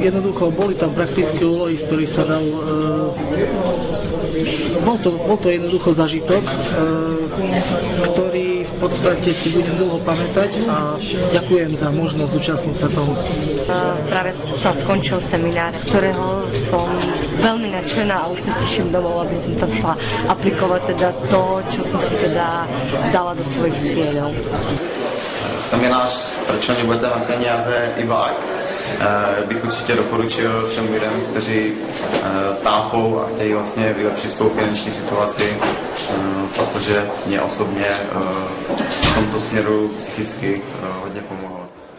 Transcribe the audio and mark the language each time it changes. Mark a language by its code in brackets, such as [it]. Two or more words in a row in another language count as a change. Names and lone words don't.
[sk] Jednoducho boli tam praktické úlohy, z ktorých sa dal... Bol to jednoducho zažitok, ktorý v podstate si budem dlho pamätať a ďakujem za možnosť zúčastniť sa toho. Práve sa skončil seminár, z ktorého som veľmi nadšená a už sa teším domov, aby som tam šla aplikovať teda to, čo som si teda dala do svojich cieľov. [cs] Seminář Proč oni budete na peníze i bák bych určitě doporučil všem lidem, kteří tápou a chtějí vlastně vylepšit svou finanční situaci, protože mě osobně v tomto směru psychicky hodně pomohlo.